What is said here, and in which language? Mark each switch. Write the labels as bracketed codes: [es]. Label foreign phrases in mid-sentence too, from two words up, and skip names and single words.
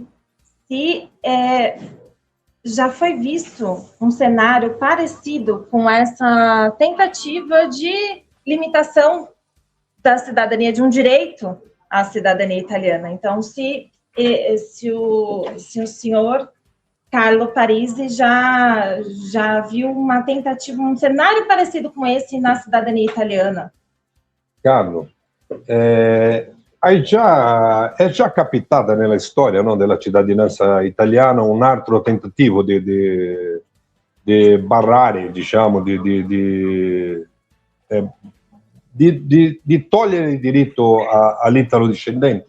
[pt] Se já foi visto um cenário parecido com essa tentativa de limitação da cidadania, de um direito à cidadania italiana. Então, se o senhor Carlo Parisi já viu uma tentativa, um cenário parecido com esse na cidadania italiana. [it] Carlo, è già capitata nella storia, no, della cittadinanza italiana un altro tentativo di barrare, diciamo, di togliere il diritto agli italo-discendenti?